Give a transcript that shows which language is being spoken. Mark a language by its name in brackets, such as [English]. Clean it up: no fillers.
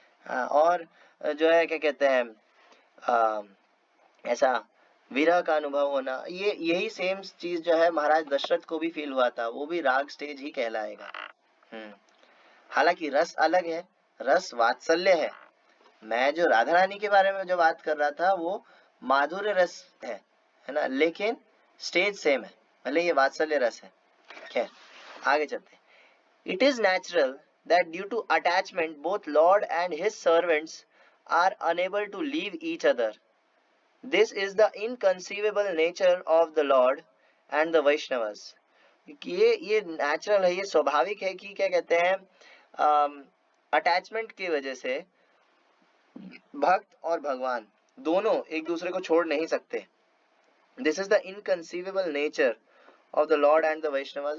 [Hindi] हाँ, और जो है क्या कहते हैं, ऐसा विरह का अनुभव होना, ये यही सेम चीज जो है महाराज दशरथ को भी फील हुआ था, वो भी राग स्टेज ही कहलाएगा। हालांकि रस अलग है, रस वात्सल्य है। मैं जो राधा रानी के बारे में जो बात कर रहा था वो माधुर्य रस है ना, लेकिन स्टेज सेम है, भले ये वात्सल्य रस है। खैर आगे चलते हैं। [English] It is natural that due to attachment both Lord and his servants are unable to leave each other. This is the inconceivable nature of the Lord and the Vaishnavas. [Hindi] ये नेचुरल है, ये स्वाभाविक है कि क्या कहते हैं, अटैचमेंट की वजह से भक्त और भगवान दोनों एक दूसरे को छोड़ नहीं सकते। [English] This is the inconceivable nature of the Lord and the Vaishnavas.